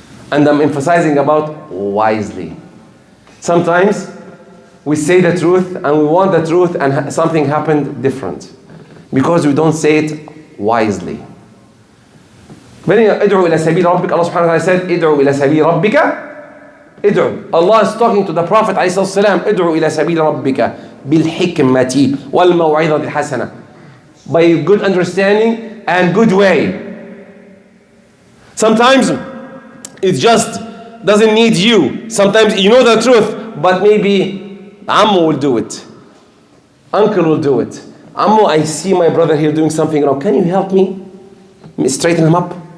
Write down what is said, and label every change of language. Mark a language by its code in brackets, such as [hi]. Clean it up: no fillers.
[en] And I'm emphasizing about wisely. Sometimes we say the truth and we want the truth and something happened different because we don't say it wisely. [ar] ادعوا إلى سبيل ربك. [en] Allah subhanahu wa ta'ala said, [ar] ادعوا إلى سبيل ربك. [en] Allah is talking to the Prophet [ar] عليه الصلاة والسلام, ادعوا إلى سبيل ربك بالحكمة والموعظة الحسنة. [en] By good understanding and good way. Sometimes it just doesn't need you. Sometimes you know the truth, but maybe Ammu will do it. Uncle will do it. Ammu, I see my brother here doing something wrong. Can you help me? Straighten him up.